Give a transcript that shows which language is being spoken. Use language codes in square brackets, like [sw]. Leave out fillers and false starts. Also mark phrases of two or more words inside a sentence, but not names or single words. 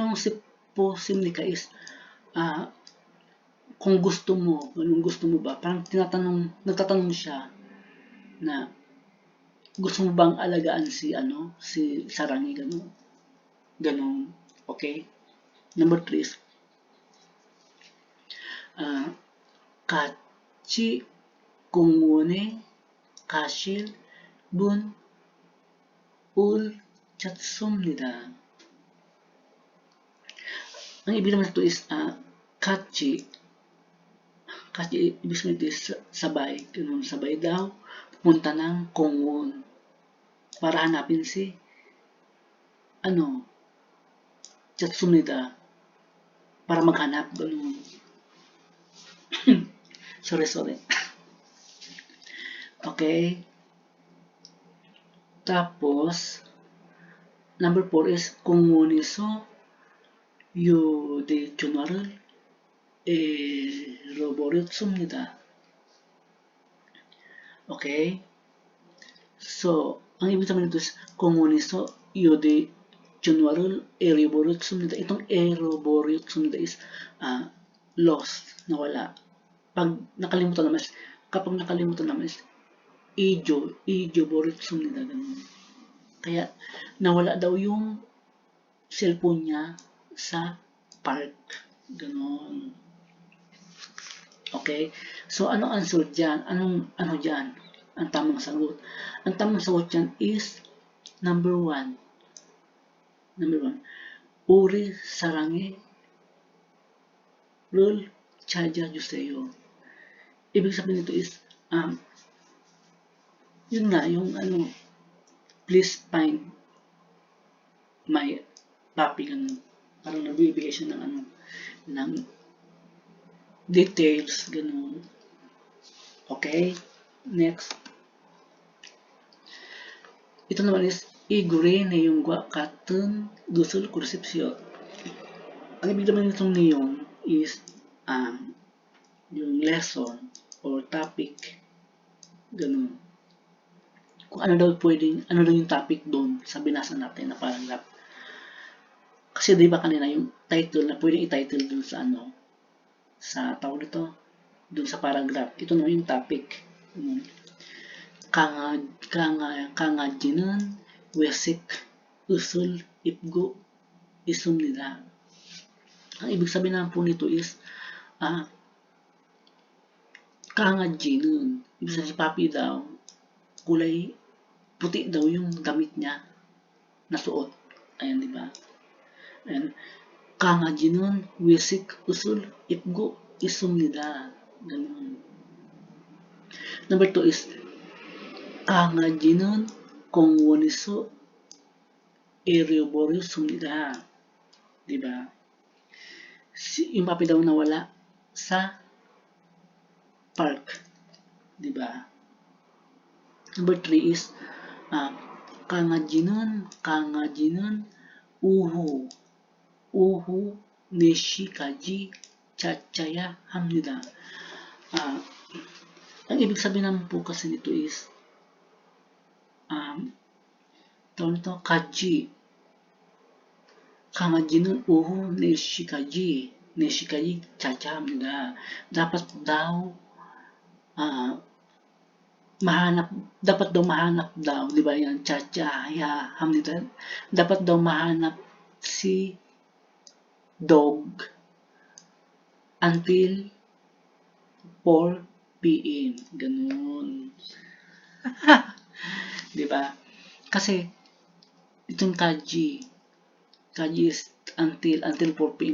[tl] Ito yung Sitpusinika is kung gusto mo, ba, parang nagtatanong siya na gusto mo bang alagaan si Sarangi, ganun. Okay? Number 3 is, [ko] 같이 공원에 가실 분 올 찾습니다. [tl] Ang ibig naman ito is, 같이 ibig sabihin ito is sabay, sabay daw, punta ng 공원 para hanapin si, 찾습니다. Para maghanap, ganun. sorry. Okay? Tapos, number 4 is, [ko] 공원에서 휴대전화를 잃어버렸습니다. [tl] Okay? So, ang ibig sabihin nito is, [ko] 공원에서 휴대전화를 잃어버렸습니다. [tl] Itong 잃어버렸습니다 is, lost, nawala. Kapag nakalimutan naman is, 잊어버렸습니다. Ganun. Kaya, nawala daw yung cellphone niya sa park. Ganon. Okay? So, ano answer dyan? Ano dyan? Ang tamang sagot. Ang tamang sagot dyan is number 1. [ko] 우리 사랑해 를 찾아주세요. [tl] Ibig sabihin nito is, yun nga, yung [en] please find my puppy, [tl] ganun. Parang nagbibigay siya ng details, ganun. Okay? Next. Ito naman is, igure [ko] 내용과 같은 것을 고르십시오. [tl] Ang ibig naman nitong neon is, yung lesson or topic, ganun. Kung ano daw yung topic doon sa binasa natin na paragraph. Kasi di ba kanina yung title na pwedeng i-title dun sa sa tawag nito, dun sa paragraph. Ito naman yung topic. [ko] 강아지는 외식 웃을 입고 있습니다. [tl] Ang ibig sabihin naman po nito is, 강아지는, ibig sabihin si Papi daw, kulay puti daw yung damit niya na suot. Ayan, di ba? And [ko] 강아지는 외식 옷을 입고 있습니다. [tl] ganun. Number 2 is, [ko] 강아지는 공원에서 잃어버렸습니다. [tl] di ba? Yung Papi daw nawala sa park. di ba? Number 3 is, [ko] 강아지는 오후 4시까지 찾아야 합니다. [tl] Ang ibig sabihin naman po kasi nito is, [ko] 강아지는 오후 4시까지 찾아야 합니다. [tl] Dapat daw mahanap daw, di ba yan, [ko] 찾아야 합니다. [tl] Dapat daw mahanap si [en] dog until 4 p.m. [tl] Ganun. di ba? Kasi itong kaji is until 4 p.m.